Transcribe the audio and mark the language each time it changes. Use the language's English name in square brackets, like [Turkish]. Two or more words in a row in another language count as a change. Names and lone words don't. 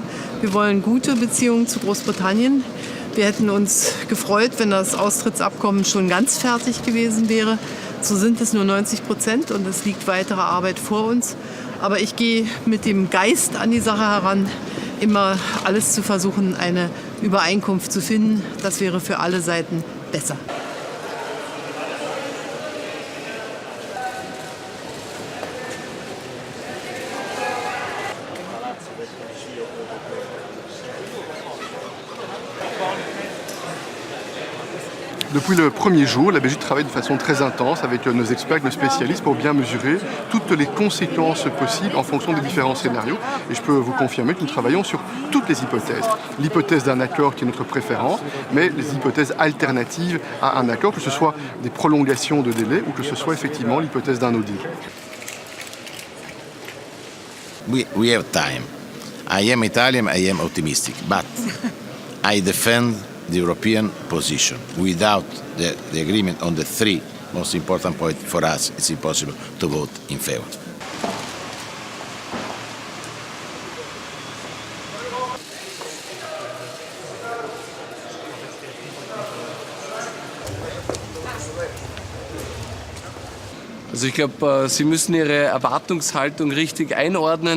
[German] Wir wollen gute Beziehungen zu Großbritannien. Wir hätten uns gefreut, wenn das Austrittsabkommen schon ganz fertig gewesen wäre. So sind es nur 90% und es liegt weitere Arbeit vor uns. Aber ich gehe mit dem Geist an die Sache heran, immer alles zu versuchen, eine Übereinkunft zu finden. Das wäre für alle Seiten besser. [French] Depuis le premier jour, la Belgique travaille de façon très intense avec nos experts, nos spécialistes pour bien mesurer toutes les conséquences possibles en fonction des différents scénarios. Et je peux vous confirmer que nous travaillons sur toutes les hypothèses. L'hypothèse d'un accord qui est notre préférence, mais les hypothèses alternatives à un accord, que ce soit des prolongations de délai ou que ce soit effectivement l'hypothèse d'un [English] no deal. We have time. I am Italian, I am optimistic, but I defend the European position. Without the agreement on the three most important points for us, it's impossible to vote in favor. [German] Also ich glaube, Sie müssen Ihre Erwartungshaltung richtig einordnen.